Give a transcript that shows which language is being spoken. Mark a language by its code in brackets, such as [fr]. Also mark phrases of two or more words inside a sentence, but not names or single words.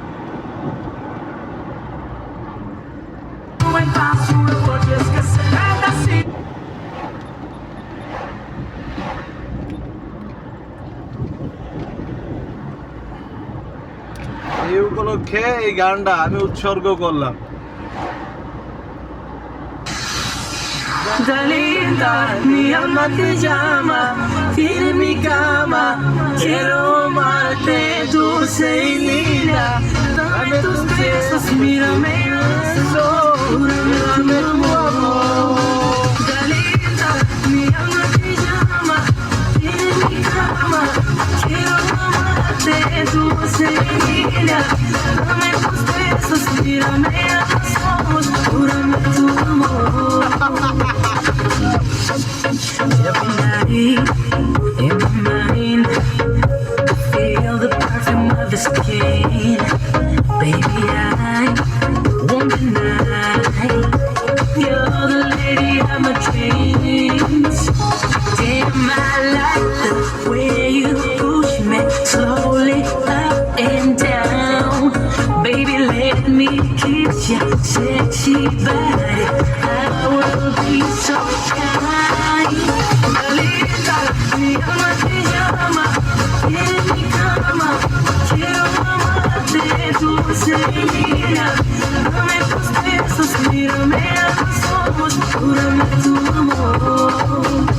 [bn] এই উপলক্ষে এই গানটা আমি উৎসর্গ করলাম। [es] Dalita, mi alma te llama, tiene mi cama, quiero amarte dulce y linda. Dame tus besos, mírame a los ojos, dame tu amor. Dalita, mi alma te llama, tiene mi cama, quiero amarte dulce y linda. Dame tus besos, mírame a los ojos, júrame tu amor. [en] Every night in my mind, I feel the perfume of your skin. Baby, I won't deny you're the lady of my dreams. Damn, I like the way you push me slowly up and down. Baby, let me kiss your sexy body. I will be so kind. [es] Dalita, mi alma te llama, tiene mi cama, quiero amarte dulce y linda. Dame tus besos, mírame a los ojos, júrame tu amor.